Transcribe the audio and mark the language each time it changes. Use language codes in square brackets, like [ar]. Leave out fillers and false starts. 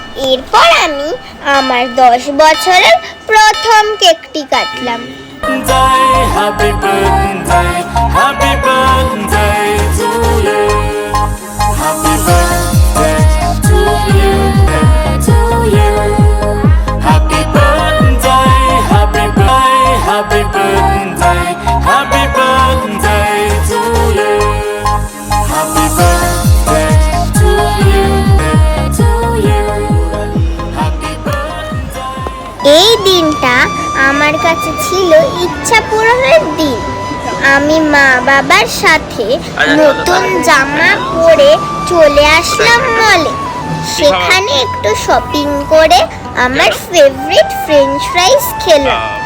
[bn] এরপর আমি আমার 10 বছরের প্রথম কেকটি কাটলাম। [en] Happy birthday, happy birthday to you. Happy birthday to you, to you. Happy birthday, happy birthday, happy birthday, happy birthday to you. Happy birthday to you, to you. Happy birthday. [bn] এই দিনটা আমার কাছে ছিল ইচ্ছা পূরণের দিন। আমি মা বাবার সাথে নতুন জামা পরে চলে আসলাম মলে। সেখানে একটু শপিং করে আমার ফেভারিট ফ্রেঞ্চ ফ্রাইস খেলাম।